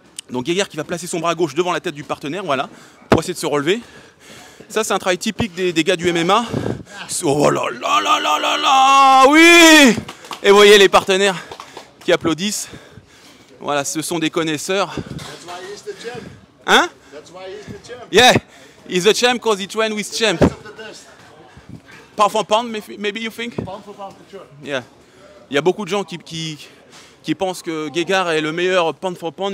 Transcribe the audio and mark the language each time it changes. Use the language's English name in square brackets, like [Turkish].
[French] Donc Gegard qui va placer son bras gauche devant la tête du partenaire, voilà, pour essayer de se relever. Ça, c'est un travail typique des gars du MMA. Oh là là là là là là, oui! Et vous voyez les partenaires qui applaudissent. Voilà, ce sont des connaisseurs. Hein? [English] Yeah, he's the champ because he trained with champ. Pound for pound, maybe you think? Pound for pound, for sure. Yeah. [French] Il y a beaucoup de gens qui pensent que Gegard est le meilleur pound for pound.